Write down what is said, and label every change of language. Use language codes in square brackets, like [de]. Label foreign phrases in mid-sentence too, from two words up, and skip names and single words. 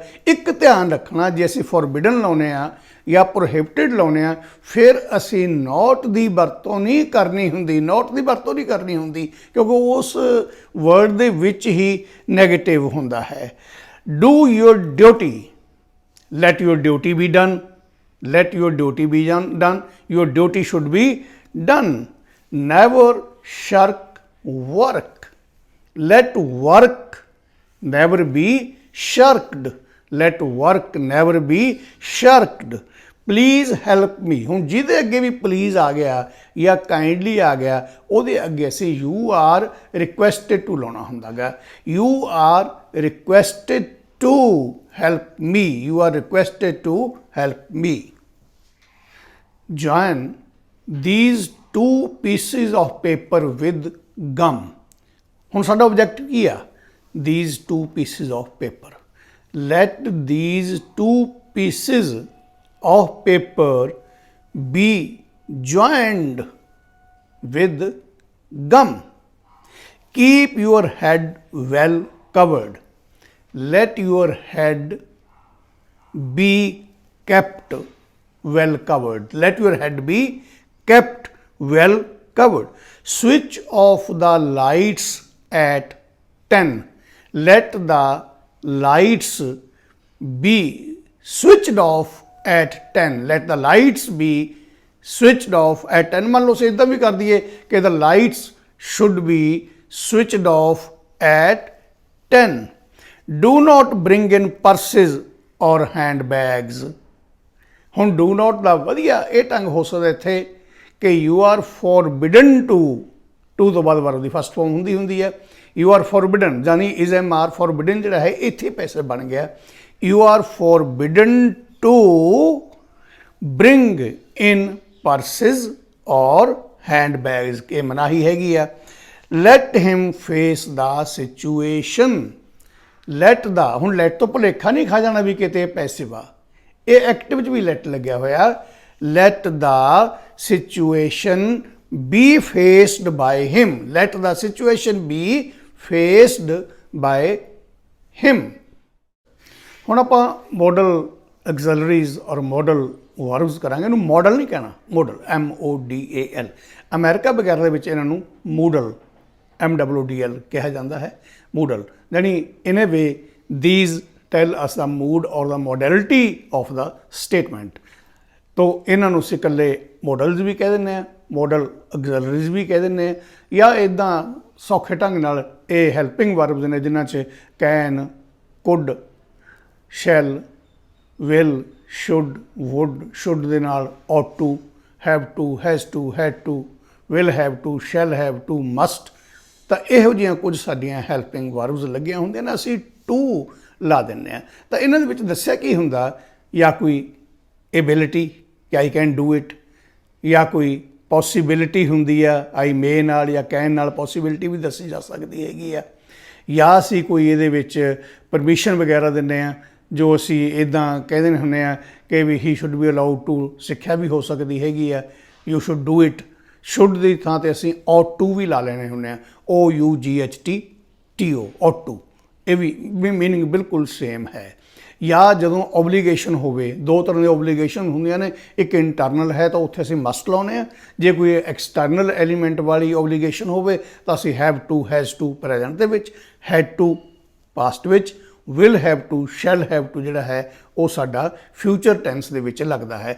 [pa] ਇੱਕ ਧਿਆਨ ਰੱਖਣਾ, ਜੇ ਅਸੀਂ ਫੋਰਬਿਡਨ ਲਾਉਂਦੇ ਹਾਂ ਜਾਂ ਪ੍ਰੋਹਿਬਿਟਡ ਲਾਉਂਦੇ ਹਾਂ ਫਿਰ ਅਸੀਂ ਨੋਟ ਦੀ ਵਰਤੋਂ ਨਹੀਂ ਕਰਨੀ ਹੁੰਦੀ, ਨੋਟ ਦੀ ਵਰਤੋਂ ਨਹੀਂ ਕਰਨੀ ਹੁੰਦੀ ਕਿਉਂਕਿ ਉਸ ਵਰਡ ਦੇ ਵਿੱਚ ਹੀ ਨੈਗੇਟਿਵ ਹੁੰਦਾ ਹੈ। [en] Do your duty, let your duty be done, let your duty be done, your duty should be done. Never shirk work, let work never be shirked, let work never be shirked. Please help me, [pa] ਹੁਣ ਜਿਹਦੇ ਅੱਗੇ ਵੀ ਪਲੀਜ਼ ਆ ਗਿਆ ਜਾਂ ਕਾਈਂਡਲੀ ਆ ਗਿਆ ਉਹਦੇ ਅੱਗੇ ਅਸੀਂ [en] you are requested to [pa] ਲਾਉਣਾ ਹੁੰਦਾ ਗਾ। [en] you are requested to help me, you are requested to help me. Join these two pieces of paper with gum. [pa] ਹੁਣ ਸਾਡਾ ਆਬਜੈਕਟ ਕੀ ਆ? [en] These two pieces of paper. Let these two pieces of paper be joined with gum. Keep your head well covered. Let your head be kept well covered. Let your head be kept well covered. Switch off the lights at 10. Let the lights be switched off at 10. Let the lights be switched off at 10. [pa] ਮੰਨ ਲਓ ਅਸੀਂ ਇੱਦਾਂ ਵੀ ਕਰ ਦਈਏ ਕਿ [en] the lights should be switched off at 10. Do not bring in purses or handbags. [pa] ਹੁਣ [en] do not [pa] ਦਾ ਵਧੀਆ ਇਹ ਢੰਗ ਹੋ ਸਕਦਾ ਇੱਥੇ ਕਿ [en] you are forbidden to, to [pa] ਤੋਂ ਬਾਅਦ ਵਰਬ ਦੀ [en] first form [pa] ਹੁੰਦੀ ਹੈ। [en] you are forbidden [pa] ਯਾਨੀ [en] is am are forbidden [pa] ਜਿਹੜਾ ਹੈ ਇੱਥੇ ਪੈਸੇ ਬਣ ਗਿਆ। [en] you are forbidden to bring in purses or handbags, [pa] ਇਹ ਮਨਾਹੀ ਹੈਗੀ ਆ। [en] let him face the situation, [pa] let ਦਾ ਹੁਣ let ਤੋਂ ਭੁਲੇਖਾ ਨਹੀਂ ਖਾ ਜਾਣਾ ਵੀ ਕਿਤੇ ਪੈਸਿਵ ਆ, ਇਹ ਐਕਟਿਵ 'ਚ ਵੀ let ਲੱਗਿਆ ਹੋਇਆ। [en] let the situation be faced by him, let the situation be faced by him। [pa] ਹੁਣ ਆਪਾਂ [en] modal auxiliaries [pa] ਔਰ [en] modal verbs [pa] ਕਰਾਂਗੇ। ਇਹਨੂੰ ਮੋਡਲ ਨਹੀਂ ਕਹਿਣਾ, ਮੋਡਲ MODAL। ਅਮਰੀਕਾ ਵਗੈਰਾ ਦੇ ਵਿੱਚ ਇਹਨਾਂ ਨੂੰ ਮੂਡਲ MOODL ਕਿਹਾ ਜਾਂਦਾ ਹੈ। [en] ਮੂਡਲ ਯਾਨੀ in a way these tell us the mood or the modality of the statement. [pa] ਤੋ ਇਹਨਾਂ ਨੂੰ ਅਸੀਂ ਇਕੱਲੇ ਮੋਡਲਸ ਵੀ ਕਹਿ ਦਿੰਦੇ ਹਾਂ, [en] modal auxiliaries [pa] ਵੀ ਕਹਿ ਦਿੰਦੇ ਹਾਂ, ਜਾਂ ਇੱਦਾਂ ਸੌਖੇ ਢੰਗ ਨਾਲ ਇਹ [en] helping verbs [pa] ਨੇ ਜਿਨ੍ਹਾਂ 'ਚ [en] can, could, shall, will, should, would, should ਦੇ ਨਾਲ ought to, have to, has to, had to, will have to, shall have to, must। [pa] ਤਾਂ ਇਹੋ ਜਿਹੀਆਂ ਕੁਝ ਸਾਡੀਆਂ [en] helping verbs [pa] ਲੱਗੀਆਂ ਹੁੰਦੀਆਂ ਨੇ, ਅਸੀਂ to ਲਾ ਦਿੰਦੇ ਹਾਂ। ਤਾਂ ਇਹਨਾਂ ਦੇ ਵਿੱਚ ਦੱਸਿਆ ਕੀ ਹੁੰਦਾ, ਜਾਂ ਕੋਈ ਐਬਿਲਿਟੀ ਕਿ [en] I can do it, [pa] ਜਾਂ ਕੋਈ ਪੋਸੀਬਿਲਿਟੀ ਹੁੰਦੀ ਆ [en] I may [pa] ਨਾਲ ਜਾਂ ਕੈਨ ਨਾਲ, ਪੋਸੀਬਿਲਿਟੀ ਵੀ ਦੱਸੀ ਜਾ ਸਕਦੀ ਹੈਗੀ ਆ। ਜਾਂ ਅਸੀਂ ਕੋਈ ਇਹਦੇ ਵਿੱਚ ਪਰਮਿਸ਼ਨ ਵਗੈਰਾ ਦਿੰਦੇ ਹਾਂ, ਜੋ ਅਸੀਂ ਇੱਦਾਂ ਕਹਿ ਦਿੰਦੇ ਹੁੰਦੇ ਹਾਂ ਕਿ ਵੀ [en] he should be allowed to, [pa] ਸਿੱਖਿਆ ਵੀ ਹੋ ਸਕਦੀ ਹੈਗੀ ਆ। [en] you should do it, [pa] ਸ਼ੁੱਡ ਦੀ ਥਾਂ 'ਤੇ ਅਸੀਂ [en] ought to [pa] ਵੀ ਲਾ ਲੈਣੇ ਹੁੰਦੇ ਹਾਂ, OUGHTTO, [en] ought to। [pa] ਇਹ ਵੀ ਮੀਨਿੰਗ ਬਿਲਕੁਲ ਸੇਮ ਹੈ। ਜਾਂ ਜਦੋਂ ਓਬਲੀਗੇਸ਼ਨ ਹੋਵੇ, ਦੋ ਤਰ੍ਹਾਂ ਦੀਆਂ ਓਬਲੀਗੇਸ਼ਨ ਹੁੰਦੀਆਂ ਨੇ, ਇੱਕ ਇੰਟਰਨਲ ਹੈ ਤਾਂ ਉੱਥੇ ਅਸੀਂ ਮਸਟ ਲਾਉਂਦੇ ਹਾਂ। ਜੇ ਕੋਈ [en] external element [pa] ਵਾਲੀ ਓਬਲੀਗੇਸ਼ਨ ਹੋਵੇ ਤਾਂ ਅਸੀਂ [en] have to, has to [pa] ਪ੍ਰੈਜ਼ੈਂਟ ਦੇ ਵਿੱਚ, [en] had to [pa] ਪਾਸਟ ਵਿੱਚ, [en] will have to, shall have to [pa] ਜਿਹੜਾ ਹੈ ਉਹ ਸਾਡਾ [en] future tense [pa] ਦੇ ਵਿੱਚ ਲੱਗਦਾ ਹੈ।